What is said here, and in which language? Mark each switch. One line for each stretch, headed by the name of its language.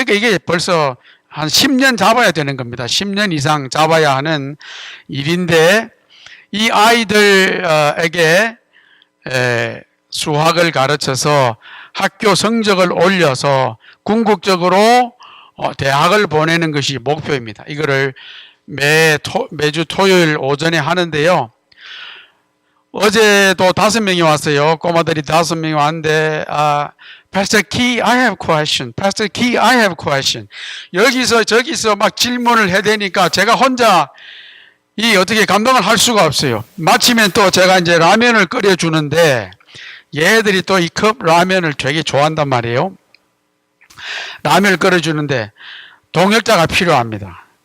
Korean: 그러니까 이게 벌써 한 10년 잡아야 되는 겁니다. 10년 이상 잡아야 하는 일인데 이 아이들에게 수학을 가르쳐서 학교 성적을 올려서 궁극적으로 대학을 보내는 것이 목표입니다. 이거를 매주 토요일 오전에 하는데요. 어제도 5명이 왔어요. 꼬마들이 5명이 왔는데,
English: Pastor Key, I have question. Pastor Key, I have question.
Korean: 여기서 저기서 막 질문을 해대니까 제가 혼자 어떻게 감당을 할 수가 없어요. 마치면 또 제가 이제 라면을 끓여주는데, 얘들이 또 이 컵 라면을 되게 좋아한단 말이에요. 라면을 끓여주는데, 동역자가 필요합니다.